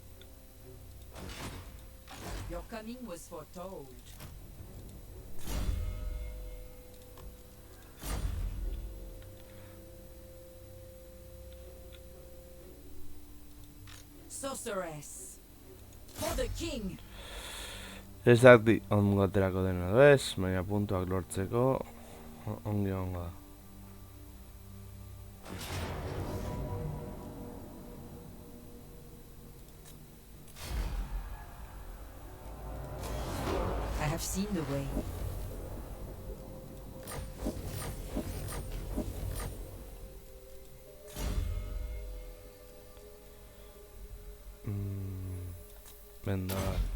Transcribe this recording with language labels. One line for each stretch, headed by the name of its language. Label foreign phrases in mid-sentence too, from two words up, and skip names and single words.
English: Your coming was foretold. Sorceress. For the king.
Basque: Ez dakit ongo aterako dena bez, baina puntuak lortzeko ongi ongo da.
English: I have seen the way. Vendaval.